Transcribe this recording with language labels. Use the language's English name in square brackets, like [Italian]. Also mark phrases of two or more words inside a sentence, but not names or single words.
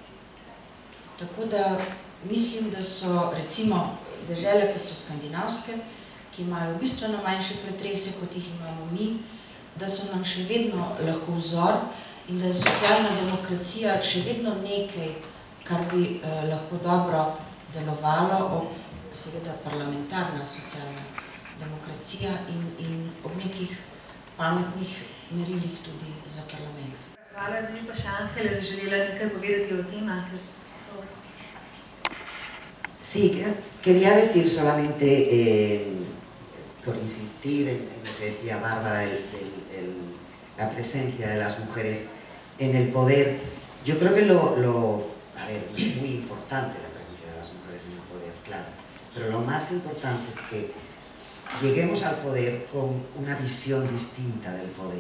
[Slovenian] Tako da mislim, da so recimo dežele, kot so skandinavske, ki imajo bistveno manjše pretrese, kot jih imamo mi, da so nam še vedno lahko vzor in da je socialna demokracija še vedno nekaj, kar bi lahko dobro delovalo, seveda parlamentarna socialna demokracija in ob nekih pametnih merilih tudi za parlament. Hvala, zdaj pa še Angela želela nekaj povedati o tem. [Spanish] Sí, quería decir solamente, por insistir en lo que decía Bárbara, la presencia de las mujeres en el poder. Yo creo que a ver, es muy importante la presencia de las mujeres en el poder, claro, pero lo más importante es que lleguemos al poder con una visión distinta del poder.